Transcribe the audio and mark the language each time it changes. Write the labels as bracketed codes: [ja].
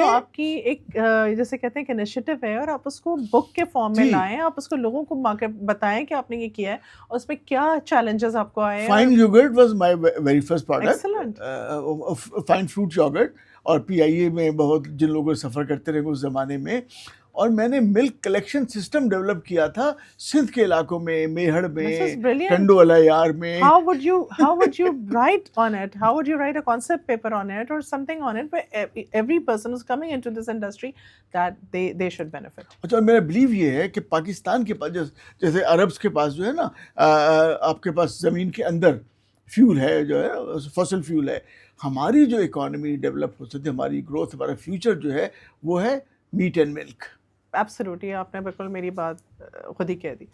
[ur] آپ کی ایک جیسے کہتے ہیں کہ انیشیٹو ہے, اور آپ اس کو بک کے فارم میں لائیں, آپ اس کو لوگوں کو بتائیں کہ آپ نے یہ کیا ہے اور اس میں کیا چیلنجز آپ کو آئے. [en] fine yogurt was my very first product, fine fruit yogurt, [ur] اور PIA میں بہت جن لوگوں سفر کرتے رہے اس زمانے میں. اور میں نے ملک کلیکشن سسٹم ڈیولپ کیا تھا سندھ کے علاقوں میں, میہڑ میں, ٹنڈو الیار میں. [en] How would you write on it? How would you write a concept paper on it or something on it where every person who's coming into this industry that they should benefit? [ur] اچھا, میرا blue یہ ہے کہ پاکستان کے پاس جیسے Arabs کے پاس جو ہے نا, آپ کے پاس زمین کے اندر فیول ہے, جو ہے فوسل فیول ہے. ہماری جو اکانومی ڈیولپ ہو سکتی ہے, ہماری گروتھ, ہمارا فیوچر جو ہے وہ ہے میٹ اینڈ ملک. ایبسلیوٹلی, آپ نے بالکل میری بات خود ہی کہہ دی.